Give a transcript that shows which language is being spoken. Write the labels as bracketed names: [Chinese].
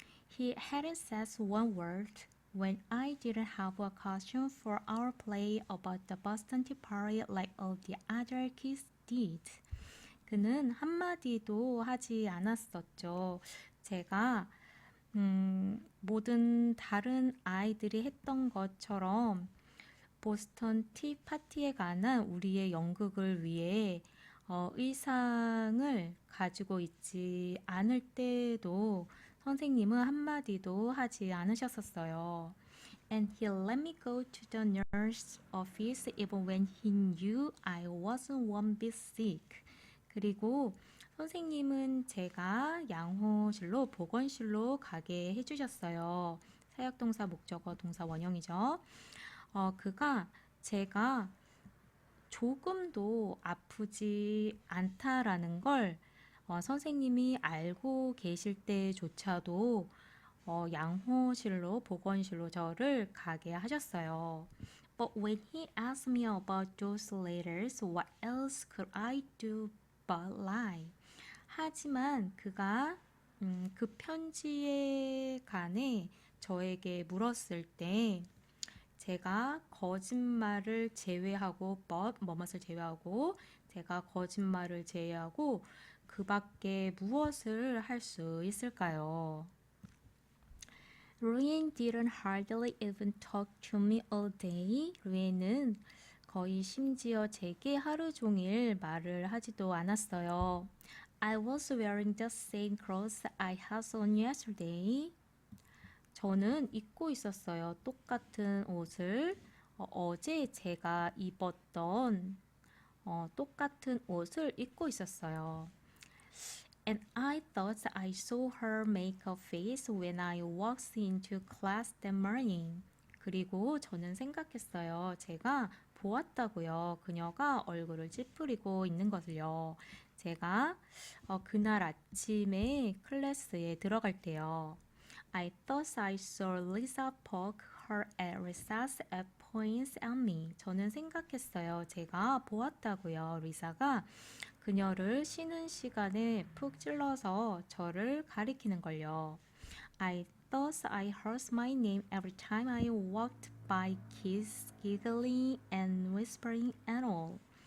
[English] He hadn't said one word when I didn't have a costume for our play about the Boston Tea Party like all the other kids did. [Korean] 그는 한마디도 하지 않았었죠. 제가 모든 다른 아이들이 했던 것처럼 보스턴 티 파티에 관한 우리의 연극을 위해 의상을 가지고 있지 않을 때도 선생님은 한마디도 하지 않으셨었어요. [English] And he let me go to the nurse office even when he knew I wasn't one bit sick. [Korean] 그리고 선생님은 제가 양호실로 보건실로 가게 해주셨어요. 사역동사 목적어 동사 원형이죠. 그가 제가 조금도 아프지 않다라는 걸 선생님이 알고 계실 때조차도 양호실로 보건실로 저를 가게 하셨어요. [English] But when he asked me about those letters, what else could I do but lie? [Korean] 하지만 그가 그 편지에 관해 저에게 물었을 때 제가 거짓말을 제외하고 뭐뭇을 제외하고 제가 거짓말을 제외하고 그 밖에 무엇을 할 수 있을까요? [English] Ruin didn't hardly even talk to me all day. [Korean] 루인은 거의 심지어 제게 하루 종일 말을 하지도 않았어요. [English] I was wearing the same clothes I had on yesterday. [Korean] 저는 입고 있었어요. 똑같은 옷을. 어제 제가 입었던 똑같은 옷을 입고 있었어요. [English] And I thought I saw her make a face when I walked into class that morning. [Korean] 그리고 저는 생각했어요. 제가 보았다고요. 그녀가 얼굴을 찌푸리고 있는 것을요. 제가 그날 아침에 클래스에 들어갈 때요. [English] I thought I saw Lisa poke her at recess at points at me. [Korean] 저는 생각했어요. 제가 보았다고요. 리사가 그녀를 쉬는 시간에 푹 찔러서 저를 가리키는 걸요. [English] I thought I heard my name every time I walked by kids giggling and whispering and all.